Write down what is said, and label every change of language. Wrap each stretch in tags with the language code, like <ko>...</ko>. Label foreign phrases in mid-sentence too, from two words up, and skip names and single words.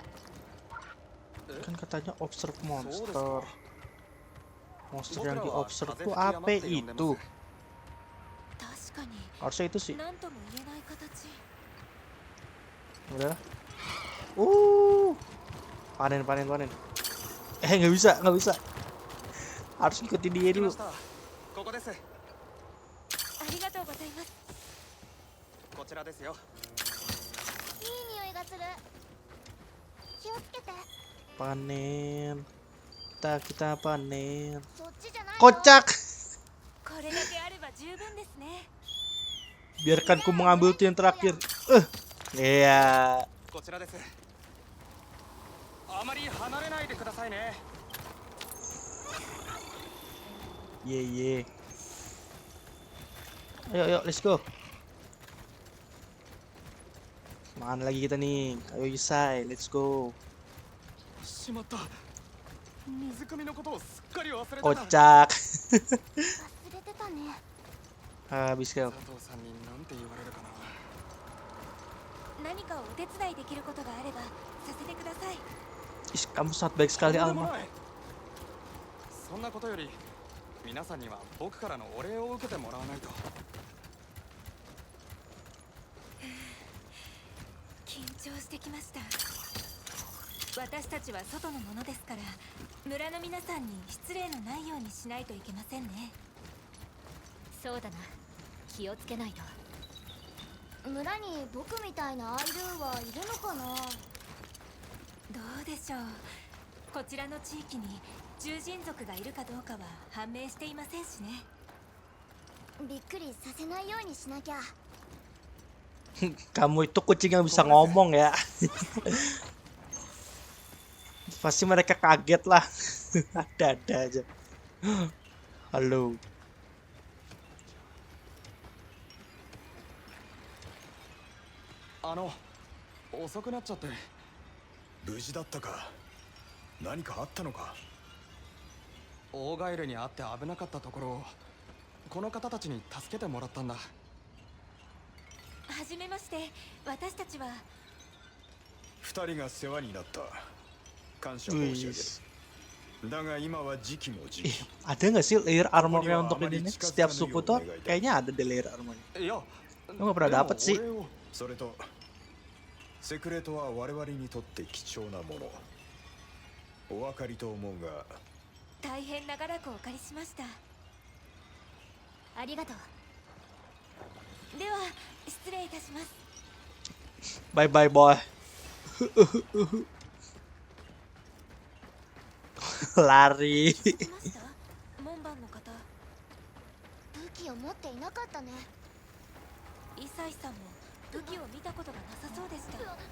<id>kan katanya</id> <en>observe monster.</en> <id>Monster Monster yang di observe tuh apa itu?</id> <ja>確かに</ja> <id>Harusnya itu sih.</id> <ja>何とも言えない形。</ja> <id>Udah. Panen. Nggak bisa. Harus ikutin dia</id> <ja>来ま</ja> <id>dulu.</id> <ja>したここですありがとうございます。こちらですよいい匂いがする気をつけて</ja> <id>Panen. Kita panen.</id> <ja>そっちじゃないよ</ja> <id>Kocak.</id> <ja>これだけあれば十分ですね。</ja> <id>Biarkan ku mengambil tuh yang terakhir. Iya.</id> <ja>こちらですあまり離れないでくださいね</ja> <id>Ye.</id> <en>Ayo, let's go.</en> <id>Makan lagi kita nih. Ayo Yusai,</id> <en>let's go.</en> <ja>しまった水汲みのことをすっかり忘れてた</ja> <id>Kocak.</id> <ja>忘れてたね</ja> <id>Habis kau.</id> <ja>佐藤さんになんて言われるかな何かお手伝いできることがあればさせてください。</ja> <id>Kamu sangat baik sekali</id> <ja>とんでも Alma. ないそんなことより皆さんには僕からのお礼を受けてもらわないと緊張してきました。私たちは外のものですから村の皆さんに失礼のないようにしないといけませんね。そうだな、気をつけないと。村に僕みたいなアイドゥはいるのかなどうでしょう。こちらの地域に獣人族がいるかどうかは判明していませんしね。びっくりさせないようにしなきゃ</ja> <id>Kamu itu kucing yang bisa ngomong ya. Pasti mereka kaget lah. Ada-ada aja. Halo.</id> <ja>遅くなっちゃって。無事だったか。何かあったのか。オーガエルに会って危なかったところをこの方たちに助けてもらったんだ。はじめまして。私たちは二人が世話になった。感謝申し上げる。だが今は時期も時</ja> <id>Ih,</id> <ja>期。</ja> <id>ada nggak sih</id> <en>layer armornya</en> <id>untuk ini nih? Setiap suku tuh kayaknya ada deh</id> <en>layer armornya.</en> <ja>いや、</ja> <id>Lu nggak pernah dapet sih.</id> <ja>それとセクレトは我々にとって貴重なもの。お分かりと思うが。大変長らくお借りしました。ありがとう。では失礼いたします。</ja> <en>Bye bye boy.</en> <id>Lari.</id> <ja>知ってました？門番の方。武器を持っていなかったね。イサイさんも武器を見たことがなさそうでした。</ja>